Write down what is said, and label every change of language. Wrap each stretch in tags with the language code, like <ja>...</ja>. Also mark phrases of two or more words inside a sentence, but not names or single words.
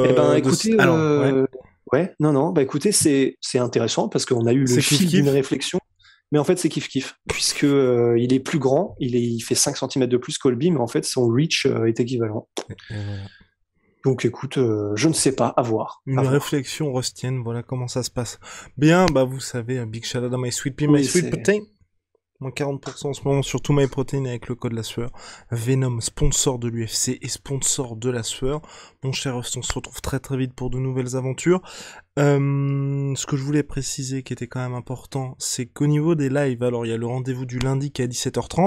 <fr>écoutez, écoutez, c'est intéressant parce qu'on a eu le fil d'une réflexion, mais en fait, c'est kiff-kiff, puisque il est plus grand, il fait 5 cm de plus Colby, mais en fait, son reach est équivalent. Voilà. Donc écoute, je ne sais pas, à voir. Une réflexion rustienne, voilà comment ça se passe. Bien, bah vous savez,</fr> <en>Big Shout out à My Sweet Pea, My Sweet Protein.</en> <fr>Moins 40% en ce moment sur tout MyProtein avec le code La Sueur. Venom, sponsor de l'UFC et sponsor de La Sueur. Mon cher Rust, on se retrouve très très vite pour de nouvelles aventures. Ce que je voulais préciser qui était quand même important, c'est qu'au niveau des lives, alors il y a le rendez-vous du lundi qui est à 17h30.</fr>